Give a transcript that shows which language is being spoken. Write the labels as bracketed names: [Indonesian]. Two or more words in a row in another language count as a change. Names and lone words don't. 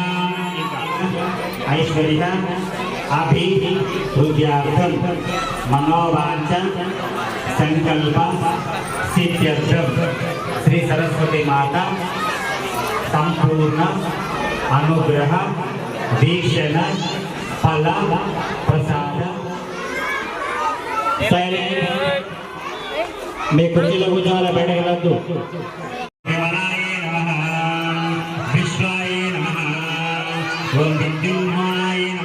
[Sanskrit] ऐश्वर्य अभिवृद्ध्यार्थं मनोवांच संकल्प सिद्ध्यर्थं श्री सरस्वती माता संपूर्ण अनुग्रह दीक्षण फल प्रसाद [Telugu] మీ కుర్చీలో కూర్చోవాలి బయటకు వెళ్ళొద్దు [Sanskrit] విశ్వాయ నమః ఓం విద్యున్మాయ